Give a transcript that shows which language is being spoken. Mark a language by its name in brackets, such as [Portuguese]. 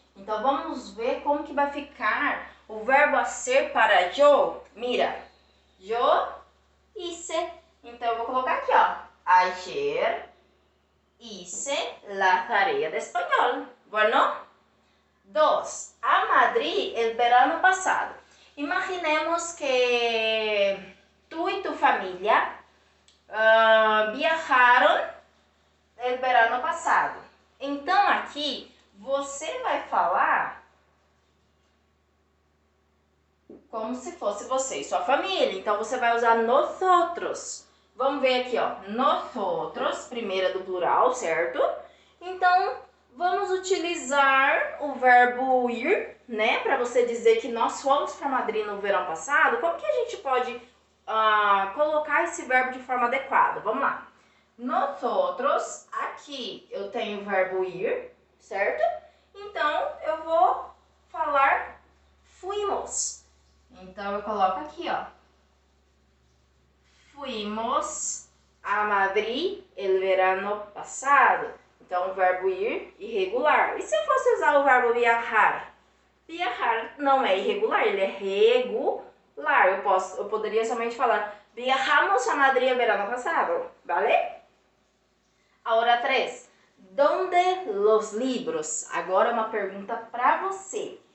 [Portuguese] Então vamos ver como que vai ficar o verbo a ser para yo. [Spanish] Mira, yo hice. [Portuguese] Então eu vou colocar aqui, ó. [Spanish] Ayer hice la tarea de español. Bueno? 2. A Madrid el verano pasado. Imaginemos que tú y tu familia viajaron el verano passado. [Portuguese] Então aqui você vai falar como se fosse você e sua família. Então você vai usar nosotros. Vamos ver aqui, ó. Nosotros, primeira do plural, certo? Então vamos utilizar o verbo ir, né? Para você dizer que nós fomos para Madrid no verão passado. Como que a gente pode colocar esse verbo de forma adequada? Vamos lá. Nosotros, aqui eu tenho o verbo ir, certo? Então eu vou falar fuimos. Então eu coloco aqui, ó. [Spanish] Fuimos a Madrid el verano passado. [Portuguese] Então o verbo ir, irregular. E se eu fosse usar o verbo viajar? Viajar não é irregular, ele é regular. Eu poderia somente falar [Spanish] viajamos a Madrid el verano passado, ¿vale? [Portuguese] Agora 3. [Spanish] Donde los libros? [Portuguese] Agora uma pergunta para você.